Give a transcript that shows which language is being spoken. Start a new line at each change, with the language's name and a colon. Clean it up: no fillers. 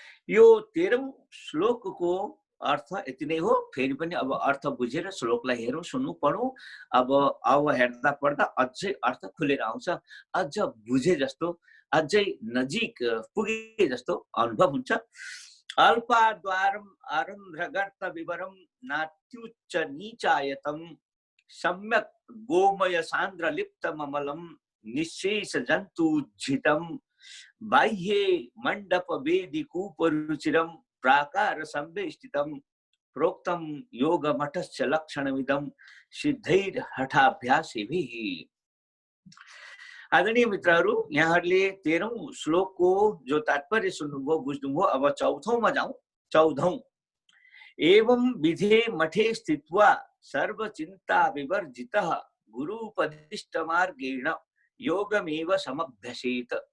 Nepali: यो 13औं श्लोकको अर्थ यति नै हो। फेरि पनि अब अर्थ बुझेर श्लोकलाई हेरौँ, सुन्नु, पढौँ। अब हेर्दा पढ्दा अझै अर्थ खुलेर आउँछ, अझ बुझे जस्तो, अझै नजिक पुगे जस्तो अनुभव हुन्छ।
Sanskrit: अल्पाद्वारम आरन्ध्रगर्त विवरम नात्युच्च नीचायतम सम्यक गोमय सान्द्र लिप्तम अमलम निशेष जन्तुज्झितम बाह्ये मंडप वेदी कूपरुचिरम प्राकार संवेष्टितम प्रोक्तम योग मठस्य लक्षणमिदम सिद्धैर हठाभ्यासेभिः।
Nepali: आदरणीय मित्रहरू, यहाँहरूले 13औं श्लोकको जो तात्पर्य सुन्नुभयो, बुझ्नुभयो। अब 14औं जाउँ। 14औं,
Sanskrit: एवं विधे मठे स्थित्वा सर्वचिन्ता विवर्जितः गुरुपदिष्ट मार्गेण योगमेव समभ्यसेत।